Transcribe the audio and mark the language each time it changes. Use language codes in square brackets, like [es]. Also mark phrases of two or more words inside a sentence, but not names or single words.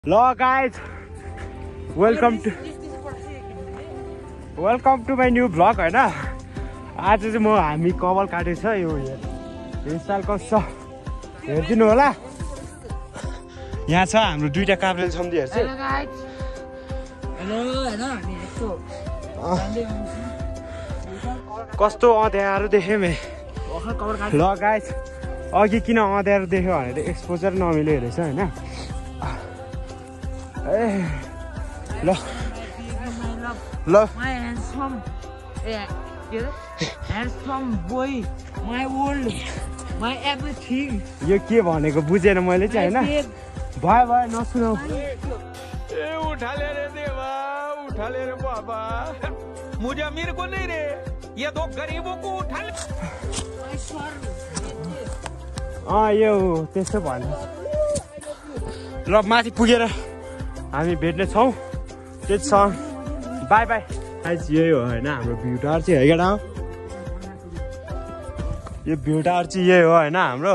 [en] Hello guys, welcome to my new vlog हैन। [ne] आज चाहिँ हामी कबल काटेको छ यो हेयरस्टाइल कस्तो हेर्दिनु होला। यहाँ छ हाम्रो दुईटा काप्रेल सम्धिहरु चाहिँ। कस्तो अँध्यारो देखे मे। ल गाइज अघि किन अँध्यारो देख्यो भने [en] exposure नमिल्यो [ne] रहेछ हैन। ल ल [en] my handsome boy, my world, my everything. [ne] यो के भनेको बुझेन मैले चाहिँ हैन। भयो भयो नसुनाऊ। [hi] ए उठा ले रे देवा, उठा ले रे बाबा, मुझे अमीर को नहीं रे, ये दो गरीबों को उठा ले। [ne] यो त्यस्तो भन्नु। ल माथि पुगेर हामी भेट्ने छौं। त्यति छ बाइ बाइ। गाइस यही हो हैन हाम्रो [en] view tower [ne] चाहिँ है केटा। यो [en] view tower [ne] चाहिँ यही हो हैन हाम्रो।